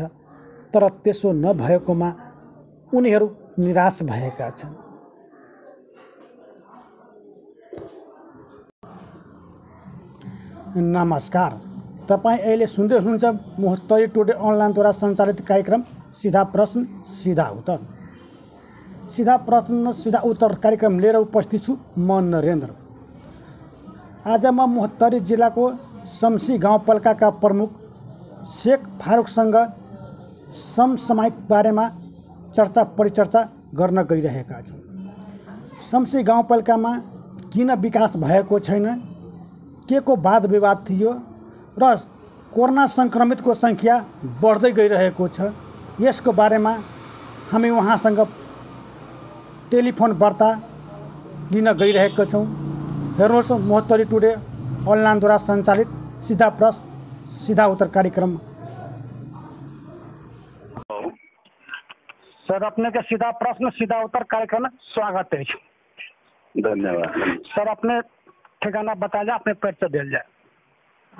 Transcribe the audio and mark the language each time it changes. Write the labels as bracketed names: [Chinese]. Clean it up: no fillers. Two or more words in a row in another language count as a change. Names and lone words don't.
[Nepali] तर त्यसो नभएकोमा उनीहरू निराश भएका छन्। नमस्कार, तपाईँ अहिले सुन्दै हुनुहुन्छ मोहत्तरी टुडे अनलाइनद्वारा सञ्चालित कार्यक्रम सीधा प्रश्न सीधा उत्तर। सीधा प्रश्न सीधा उत्तर कार्यक्रम लिएर उपस्थित छु म नरेन्द्र। आज म मोहत्तरी जिल्लाको शम्सी गाउँपालिकाका प्रमुख शेख फारूकसँग समसामयिक बारेमा चर्चा परिचर्चा गर्न गइरहेका छौँ। शम्सी गाउँपालिकामा किन विकास भएको छैन, के को वाद विवाद थियो र कोरोना सङ्क्रमितको सङ्ख्या बढ्दै गइरहेको छ, यसको बारेमा हामी उहाँसँग टेलिफोन वार्ता लिन गइरहेका छौँ। हेर्नुहोस् मोहत्तरी टुडे अनलाइनद्वारा सञ्चालित सीधा प्रश्न सीधा उत्तर कार्यक्रम। [Maithili] सर, अपने के सीधा प्रश्न सीधा उत्तर कार्यक्रम में स्वागत है। धन्यवाद सर। अपने ठिकाना बता जाए, अपने परिचय दिया जाए।